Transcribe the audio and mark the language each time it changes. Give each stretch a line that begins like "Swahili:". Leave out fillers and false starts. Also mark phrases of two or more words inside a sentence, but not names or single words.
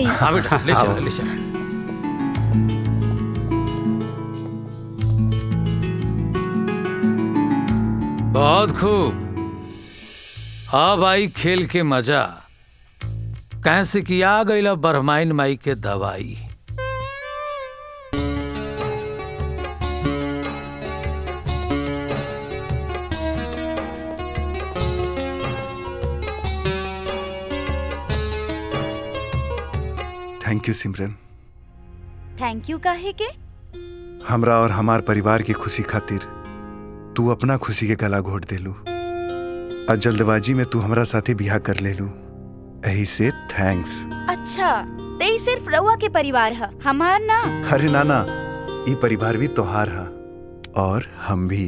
Bhojpuri: हाँ बेटा, ले चल ले चल। बहुत खूब। अब आई खेल के मजा, कैसे कि आ गई बरमाइन माई के दवाई।
English: thank you सिमरन।
Bhojpuri: थैंक यू काहे के? हमरा और हमार परिवार की खुशी खातिर तू अपना खुशी के गला घोट देलू, और जल्दबाजी में तू हमरा साथे बियाह कर लेलू, यही से थैंक्स। अच्छा, ते ही सिर्फ रउआ के परिवार है, हमार ना? अरे नाना, ई परिवार भी तोहार है और हम भी।